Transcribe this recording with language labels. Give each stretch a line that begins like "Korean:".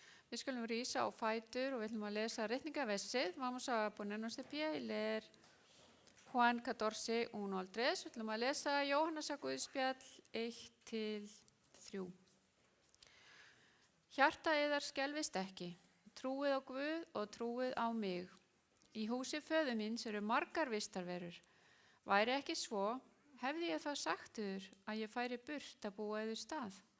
Icelandic: Við skulum rísa á fætur og við ætlum að lesa ritningaversið.
Spanish: Vamos a ponernos de pie y leer Juan 14, 1 al 3.
Icelandic: Við ætlum að lesa Jóhannesar Guðspjall 1-3. Hjarta yðar skelfist ekki, trúið á Guð og trúið á mig. Í húsi föður míns eru margar vistarverur. Væri ekki svo, hefði ég það sagt yður að ég færi burt að búa yður stað.